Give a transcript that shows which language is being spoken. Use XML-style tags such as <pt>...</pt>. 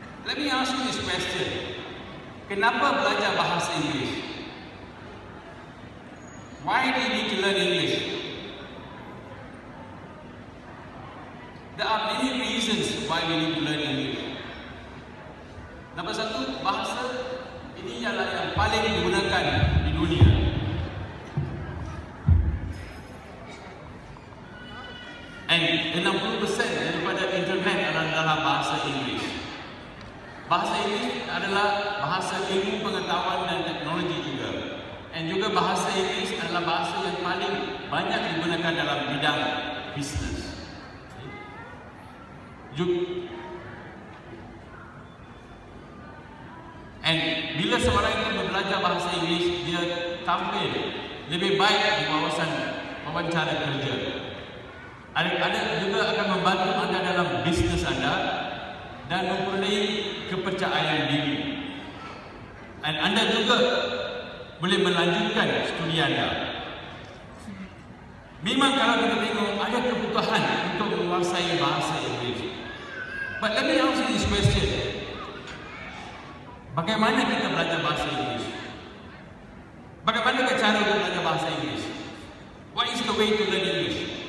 <en>Let me ask you this question.</en> <ms>Kenapa belajar bahasa Inggeris?</ms> <en>Why do you need to learn English? There are many reasons why we need to learn English.</en> <ms>Nombor satu, bahasa ini ialah yang paling digunakan di dunia. And 60% daripada internet adalah dalam bahasa Inggeris. Bahasa Inggeris adalah bahasa ilmu pengetahuan dan teknologi juga. And juga bahasa Inggeris adalah bahasa yang paling banyak digunakan dalam bidang bisnes. And bila seorang itu belajar bahasa Inggeris, dia tampil lebih baik di kawasan wawancara kerja. Ada juga akan membantu anda dalam bisnes anda dan memperoleh kepercayaan diri. Dan anda juga boleh melanjutkan studi anda. Memang kalau kita tengok ada kebutuhan untuk menguasai bahasa Inggeris.</ms> <en>But let me ask you this question.</en> <ms>Bagaimana kita belajar bahasa Inggeris? Bagaimana cara untuk belajar bahasa Inggeris?</ms> <en>What is the way to learn English?</en>